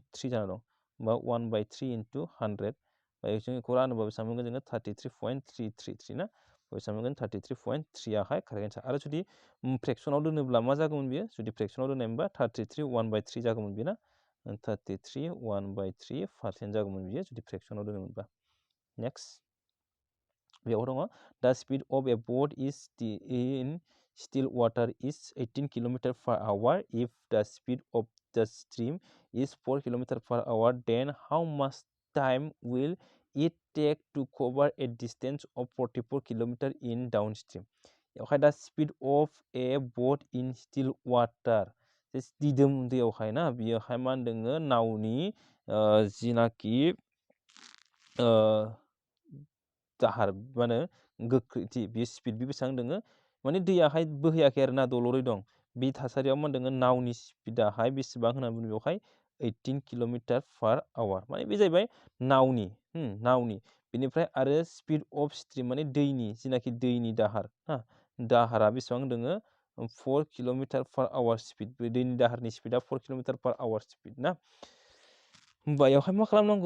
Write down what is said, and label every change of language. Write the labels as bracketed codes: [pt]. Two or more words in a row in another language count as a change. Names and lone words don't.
[brx] 3 जाना दं होमबा 1/3 इनटु 100 जों बेखौ रानोबा बेसेबां मोनगोन जोङो 33.333 ना बेसेबां मोनगोन 33.3 आहाय [en] correct answer [brx] आरो जुदि फ्रेक्सनाव दोनोब्ला मा जागौमोन बियो जुदि फ्रेक्सनाव दोननायमोनबा 33 1/3 जागौमोन बियो ना 33 1/3% जागौमोन बियो जुदि फ्रेक्सनाव दोनोमोनबा नेक्स्ट बेयाव दङ [en] the speed of a boat is in still water is 18 km/h if the speed of the stream is 4 km/h then how much time will it take to cover a distance of 44 km in downstream [brx] बेवहाय [en] the speed of a boat in still water [brx] दिदोम दैयावहाय ना बियोहाय मा होनदोङो नावनि जिनाखि दाहार माने गोख्रैथि बे स्पिड बे बेसेबां दोङो माने दैयाहाय बोहैयाखै आरो ना दलरै दं बे थासारियाव मा होनदोङो नावनि स्पिडाहाय बेसेबां होनना बुङो बेवहाय 18 km/h माने बे जाहैबाय नावनि बेनिफ्राय आरो [en] speed of stream [brx] माने दैनि जिनाखि दैनि दाहार दाहारा बेसेबां दोङो 4 km/h स्पिड बे दैनि दाहारनि स्पिडा 4 km/h स्पिड ना होमबा बेवहाय मा खालामनांगौ